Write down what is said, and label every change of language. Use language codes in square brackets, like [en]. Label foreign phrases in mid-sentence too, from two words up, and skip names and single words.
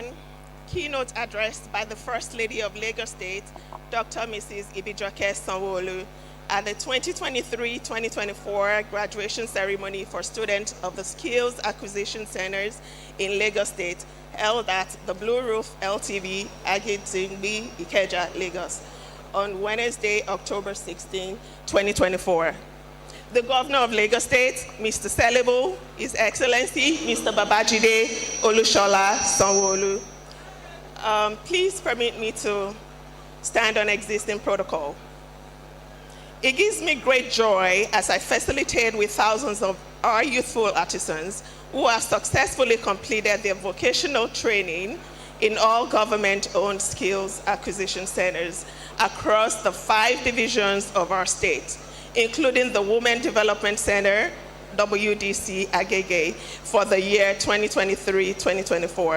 [en] Keynote address by the First Lady of Lagos State, Dr. Mrs. Ibijoke Sanwo-Olu, at the 2023-2024 graduation ceremony for students of the Skills Acquisition Centers in Lagos State, held at the Blue Roof LTV, Agidingbi, Ikeja, Lagos, on Wednesday, October 16, 2024. The Governor of Lagos State, Mr. Selibu, His Excellency, Mr. Babajide Olushola Sanwo-Olu. Please permit me to stand on existing protocol. It gives me great joy as I facilitate with thousands of our youthful artisans who have successfully completed their vocational training in all government-owned skills acquisition centers across the 5 divisions of our state, including the Women Development Center, WDC Agege, for the year 2023-2024.